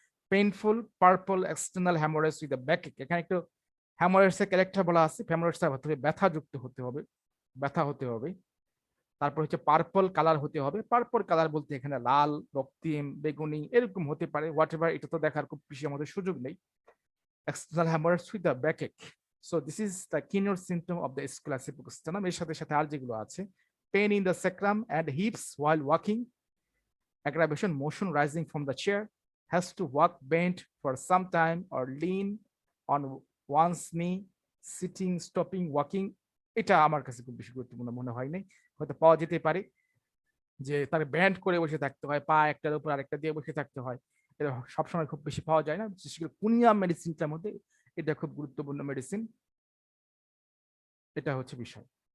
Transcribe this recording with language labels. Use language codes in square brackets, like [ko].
[en] painful purple external haemorrhoids with the back, [bn] এখানে একটু হ্যামোরয়েডস এর ক্যারেক্টার বলা আছে, হ্যামোরয়েডস এর ব্যথা যুক্ত হতে হবে, ব্যথা হতে হবে। তারপর হচ্ছে পার্পল কালার হতে হবে। পার্পল কালার বলতে এখানে লাল, রক্তিম, বেগুনি এরকম হতে পারে, [en] whatever, [bn] এটা তো দেখার খুব বেশি আমাদের সুযোগ নেই। [en] External haemorrhoids with the backache. So this is the keynote symptom of the Aesculus hippocastanum. [bn] এর সাথে সাথে আর যেগুলো আছে, [en] Pain in the sacrum and hips while walking, aggravation, motion rising from the chair, has to walk bent for some time or lean on one's knee, sitting, stopping, walking। [bn] এটা আমার কাছে খুব বেশি গুরুত্বপূর্ণ মনে হয় নাই, হয়তো পাওয়া যেতে পারে যে তাকে ব্যান্ড করে বসে থাকতে হয়, পা একটার উপর আরেকটা দিয়ে বসে থাকতে হয়। এটা সবসময় খুব বেশি পাওয়া যায় না, বিশেষ করে কুনিয়া মেডিসিনটার মধ্যে এটা খুব গুরুত্বপূর্ণ মেডিসিন। এটা হচ্ছে বিষয়।